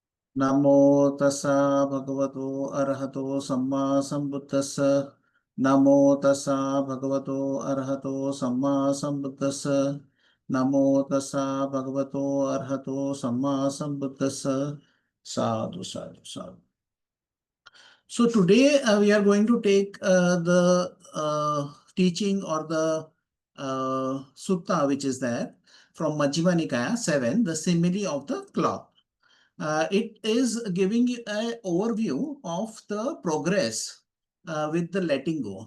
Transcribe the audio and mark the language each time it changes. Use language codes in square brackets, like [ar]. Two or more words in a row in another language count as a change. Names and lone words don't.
[pi] Namo tassa bhagavato arahato samma sambuddhassa. Namo tassa bhagavato arahato samma sambuddhassa. Namo tassa bhagavato arahato samma sambuddhassa. Sadhu, sadhu, sadhu. [en] So today we are going to take the teaching or the sutta which is there from Majjhima Nikāya 7, the simile of the cloth. It is giving you an overview of the progress with the letting go.